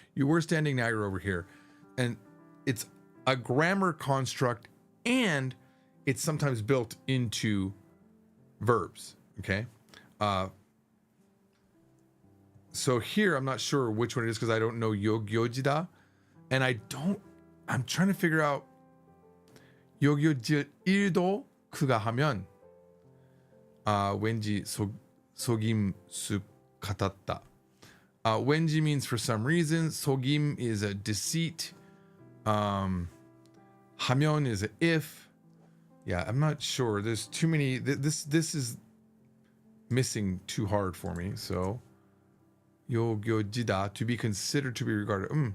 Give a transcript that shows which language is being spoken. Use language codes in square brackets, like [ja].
[en] You were standing, now you're over here. And it's a grammar construct, and it's sometimes built into verbs. Okay. So here, I'm not sure which one it is because I don't know yogyojida. And I'm trying to figure out [ko] 여겨질 일도 그가 하면 왠지 속임수 같았다. [en] 왠지 means for some reason. 속임 is a deceit. 하면 is a if. Yeah, I'm not sure. There's too many. This is missing too hard for me. So 여겨지다, to be considered, to be regarded.